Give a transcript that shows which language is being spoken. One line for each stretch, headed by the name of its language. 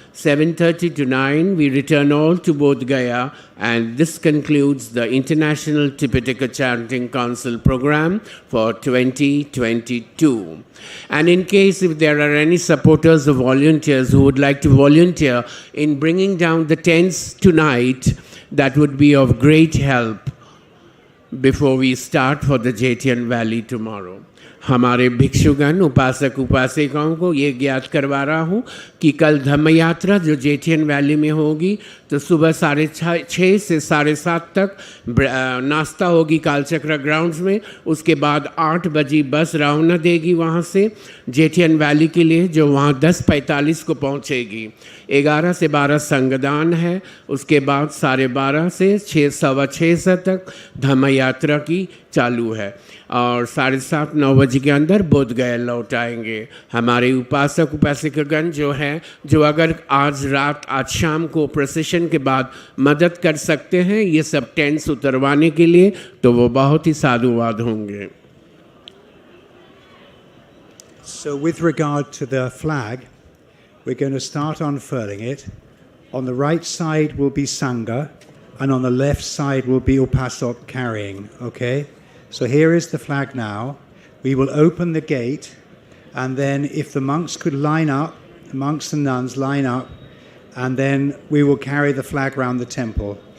English: 7:30 to 9, we return all to Bodhgaya, and this concludes the International Tipitaka Chanting Council program for 2022. And in case if there are any supporters or volunteers who would like to volunteer in bringing down the tents tonight, that would be of great help before we start for the Cetiya Valley tomorrow.
Hindi: हमारे भिक्षुगण उपासक उपासिकाओं को ये ज्ञात करवा रहा हूँ कि कल धम्म यात्रा जो जेठियन वैली में होगी तो सुबह 6:30 से 7:30 तक नाश्ता होगी कालचक्र ग्राउंड्स में। उसके बाद 8 बजे बस रवाना देगी वहाँ से जेठियन वैली के लिए, जो वहाँ 10:45 को पहुँचेगी। 11 से 12 संगदान है, उसके बाद 12:30 से 6:15 तक धम्म यात्रा की चालू है और 7:30-9 बजे के अंदर बोधगया लौट आएंगे। हमारे उपासक उपासिकागण जो हैं, जो अगर आज रात आज शाम को प्रोसेशन के बाद मदद कर सकते हैं ये सब टेंट्स उतरवाने के लिए, तो वो बहुत ही साधुवाद होंगे।
English: So with regard to the flag, we're going to start unfurling it. On the right side will be Sangha, and on the left side will be Upasok carrying, okay? So here is the flag now. We will open the gate, and then if the monks could line up, the monks and nuns line up, and then we will carry the flag around the temple.